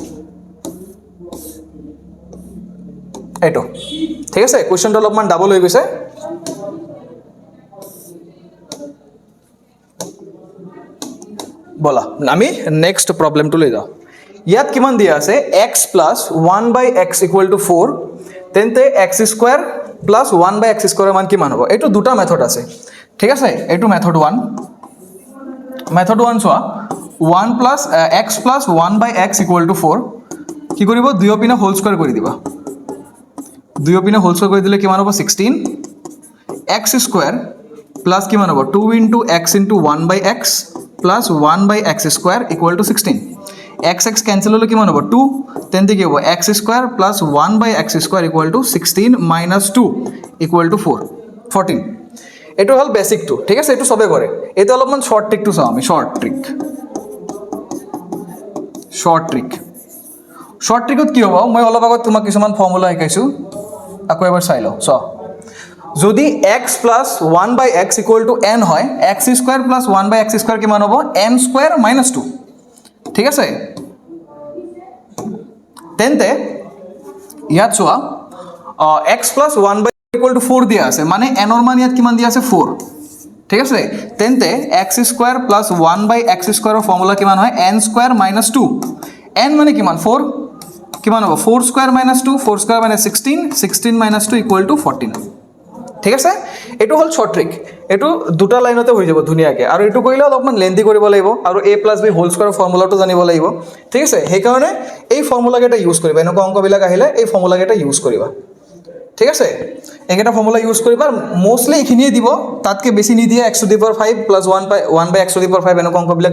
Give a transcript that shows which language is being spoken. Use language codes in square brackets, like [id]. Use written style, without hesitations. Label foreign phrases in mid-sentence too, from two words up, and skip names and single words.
[as] এইটো ঠিক আছে কোৱেশ্চনটো অলপমান ডাবল হৈ গৈছে বলা আমি [en] next problem [as] লৈ যাওঁ ইয়াত কিমান দিয়া আছে x + 1/x = 4 তেন্তে [en] x square plus 1/x square [as] মান কিমান হ'ব এইটো দুটা মেথড আছে ঠিক আছে এইটো মেথড 1 চোৱা 1 + x + 1/x = 4 কি কৰিব দুয়োপিনে [en] whole square [as] কৰি দিবা দুয়োপিনে [en] whole square [as] কৰি দিলে কিমান হ'ব [en] 16 x square plus [as] কিমান হ'ব [en] 2 * x * 1/x plus 1/x square equal to 16 x cancel [as] হলে কিমান হ'ব 2 তেন্তে কি হ'ব [en] x square plus 1/x square equal to 16 minus 2 equal to 14 [as] এটো হল [en] basic two [as] ঠিক আছে এটো সবে কৰে এটো অলপমান [en] short trick two [as] চাও আমি শর্ট ট্রিকত কি হ'ব মই অলপ আগত তোমাক কিছুমান ফৰ্মুলা শিকাইছো আকৌ এবাৰ চাই লও চ যদি [en] x plus 1/x equal to n [as] হয় [en] x square plus 1/x square [as] কিমান হ'ব [en] n square minus 2 [as] ঠিক আছে তেন্তে ইয়াত চোৱা [en] x plus 1/x equal to 4 [as] দিয়া আছে মানে n ৰ মান ইয়াত কিমান দিয়া আছে 4 ঠিক আছে তেন্তে [en] x square plus 1/x square [as] ৰ ফৰ্মুলা কিমান হয় [en] n square minus 2 [as] n মানে কিমান 4 কিমান হ'ব [en] 4 square minus 2 4 square minus 16 minus 2 equal to 14 [as] ঠিক আছে এটো হল [en] short trick [as] এটো দুটা লাইনতে হৈ যাব ধুনিয়াকে আৰু এটো কইলে অলপমান লেন্দি কৰিব লাগিব আৰু a + b [en] whole square formula [as] জানিব লাগিব ঠিক আছে সেই কাৰণে এই ফৰ্মুলা কেটা ইউজ কৰিবা এনেকুৱা অংক বিলাক আহিলে এই ফৰ্মুলা কেটা ইউজ কৰিবা ঠিক আছে একেটা ফৰ্মুলা ইউজ কৰিবা মোস্টলি এখিনিয়ে দিব তাতকে বেছি নি দিয়ে [en] x⁵ plus 1/x⁵ [as] এনেকুৱা অংক বিলাক